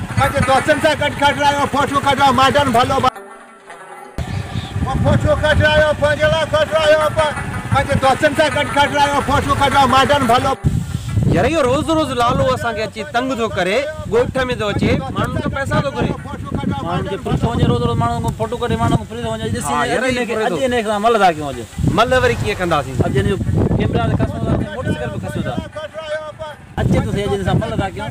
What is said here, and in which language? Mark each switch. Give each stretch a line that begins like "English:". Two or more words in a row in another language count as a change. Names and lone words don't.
Sindhi: पंहिंजे दोस्तनि सां गॾु कढायो फोटो कढायो मॉडर्न भलो फोटो कढायो पंहिंजे लाइ कढायो पंहिंजे दोस्तनि सां गॾु कढायो फोटो कढायो मॉडर्न भलो यार यो रोज रोज लालो असांखे अची तंग थो करे ॻोठ में थो अचे माण्हुनि खां पैसा थो घुरे माण्हुनि खे फ्री थो वञे रोज रोज माण्हुनि खां फोटो कढे माण्हुनि खां फ्री थो वञे अॼु हिन खां मल था कयूं अॼु मल वरी कीअं कंदासीं अॼु हिन जो कैमरा ते खसूं था मोटरसाइकिल पे खसूं था अचे थो थिए अॼु हिन सां मल था कयूं